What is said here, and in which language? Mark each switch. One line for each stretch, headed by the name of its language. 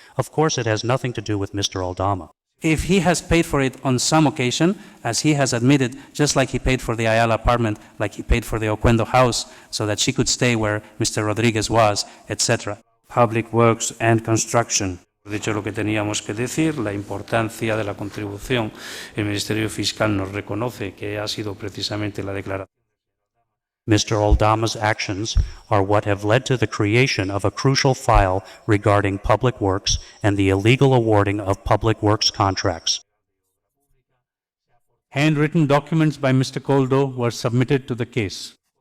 English: Of course, it has nothing to do with Mr. Aldama. If he has paid for it on some occasion, as he has admitted, just like he paid for the Ayala apartment, like he paid for the Oquendo house, so that she could stay where Mr. Rodriguez was, etc. Public Works and Construction.
Spanish: Dicho lo que teníamos que decir, la importancia de la contribución, el Ministerio Fiscal nos reconoce que ha sido precisamente la declaración.
English: Mr. Aldama's actions are what have led to the creation of a crucial file regarding public works and the illegal awarding of public works contracts. Handwritten documents by Mr. Koldo were submitted to the case.